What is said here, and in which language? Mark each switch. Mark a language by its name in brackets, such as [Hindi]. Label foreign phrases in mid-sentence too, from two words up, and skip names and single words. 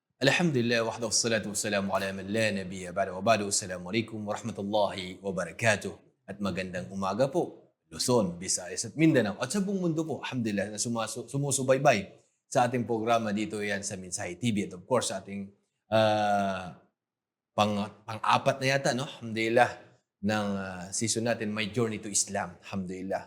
[Arabic] الحمد لله وحده والصلاة والسلام على من لا نبي بعده وبعد. السلام عليكم ورحمة الله وبركاته. [Filipino] At magandang umaga po, Luzon, Visayas at Mindanao at sa buong mundo po. Alhamdulillah na sumusubaybay sa ating programa dito yan sa Mensahe TV at [English] of course [Filipino] sa ating ah, pang-apat na yata, no? Alhamdulillah, ng season natin, My Journey to Islam. Alhamdulillah.